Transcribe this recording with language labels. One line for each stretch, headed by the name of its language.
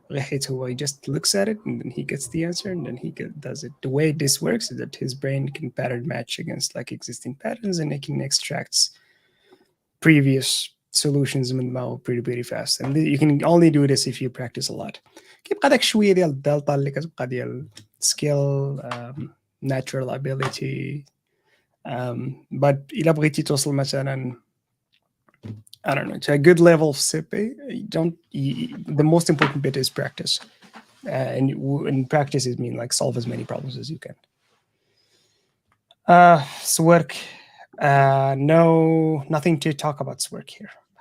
English: He just looks at it and then he gets the answer and then he does it. The way this works is that his brain can pattern match against like existing patterns and it can extract previous solutions pretty fast. And you can only do this if you practice a lot.
Arabic: كيبقى داك شويه ديال الدلتا اللي كتبقى ديال
English: skill, natural ability. But
Arabic: إلا بغيتي توصل مثلا
English: I don't know to a good level of CP, the most important bit is practice. And in practice it means like solve as many problems as you can. Work. No, nothing to talk about work here.